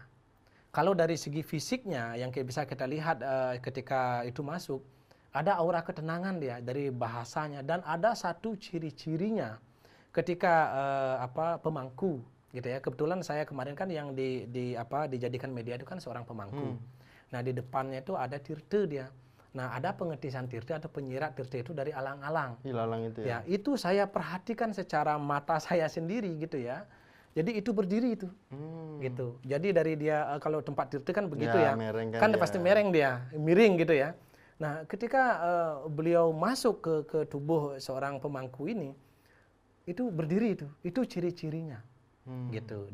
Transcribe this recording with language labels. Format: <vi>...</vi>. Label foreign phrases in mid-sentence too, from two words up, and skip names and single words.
<id>Kalau dari segi fisiknya yang bisa kita lihat ketika itu masuk, ada aura ketenangan dia dari bahasanya, dan ada satu ciri-cirinya ketika pemangku, gitu ya. Kebetulan saya kemarin kan yang dijadikan media itu kan seorang pemangku. Nah di depannya itu ada tirte dia. Nah ada pengetisan tirte atau penyirat tirte itu dari alang-alang. Ilalang itu ya. Ya itu saya perhatikan secara mata saya sendiri gitu ya. Jadi itu berdiri itu, gitu. Jadi dari dia kalau tempat tirte kan begitu ya, mereng kan ya. pasti mereng dia, miring gitu ya. Nah ketika beliau masuk ke tubuh seorang pemangku ini, itu berdiri itu ciri-cirinya, gitu.</id>